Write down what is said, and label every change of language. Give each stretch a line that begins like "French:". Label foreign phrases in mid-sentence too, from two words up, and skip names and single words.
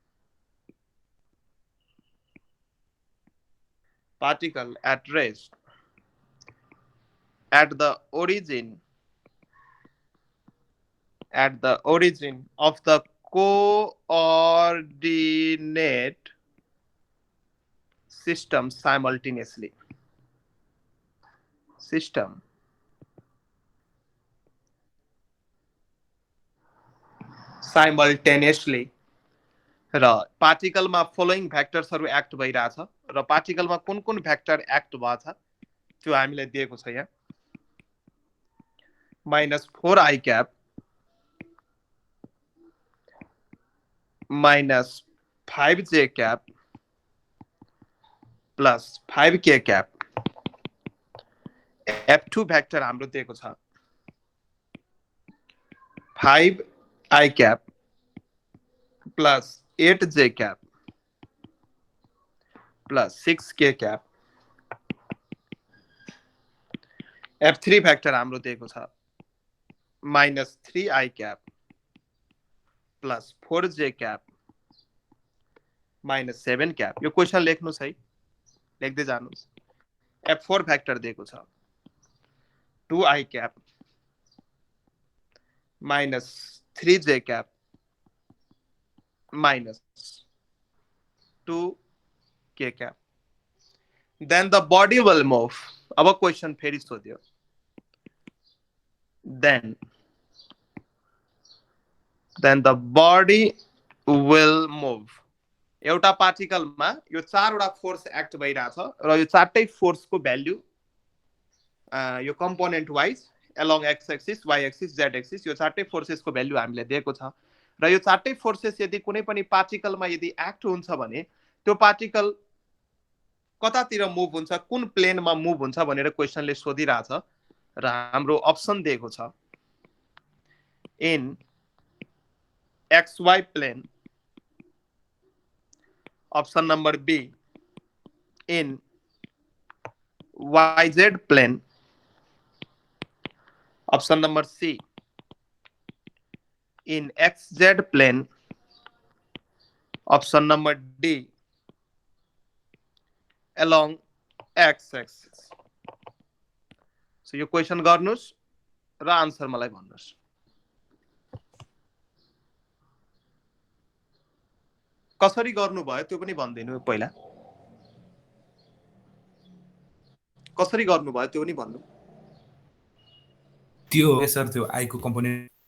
English: Particle at rest at the origin of the coordinate system simultaneously.
Nepali: र पार्टिकलमा
English: following vectors
Nepali: एक्ट भइराछ र पार्टिकलमा कुन कुन भ्याक्टर एक्ट भएछ त्यो हामीलाई दिएको छ यहाँ।
English: -4i cap -5j cap plus 5k cap। F2 भ्याक्टर
Nepali: हाम्रो दिएको छ
English: 5i cap plus 8j cap plus 6k cap। F3 भ्याक्टर
Nepali: हाम्रो दिएको छ
English: -3i cap plus 4j cap minus 7 cap।
Nepali: यो क्वेशन लेख्नुस् है, लेख्दै जानुस्।
English: F4 भ्याक्टर
Nepali: दिएको छ
English: 2i cap minus 3j cap minus 2k cap। Then the body will move।
Nepali: अब क्वेशन फेरि सोध्यो।
English: Then the body will move।
Nepali: एउटा पार्टिकलमा यो चारवटा फोर्स एक्ट भइराछ र यो चारटै फोर्सको भ्यालु यो
English: component wise along x axis, y axis, z axis
Nepali: यो चारटै फोर्सेसको भ्यालु हामीले दिएको छ र यो चारटै फोर्सेस यदि कुनै पनि पार्टिकलमा यदि एक्ट हुन्छ भने त्यो पार्टिकल कतातिर मुभ हुन्छ, कुन प्लेनमा मुभ हुन्छ भनेर क्वेशनले सोधिराछ र हाम्रो अप्सन दिएको छ
English: in xy plane, option number B in yz plane, option number C in xz plane, option number D along x axis।
Nepali: So यो क्वेशन गर्नुस् र आन्सर मलाई भन्नुस्। कसरी गर्नु भयो त्यो पनि भन्दिनु पहिला। कसरी गर्नु भयो त्यो पनि भन्नु। त्यो सर त्यो आई को कम्पोनेन्ट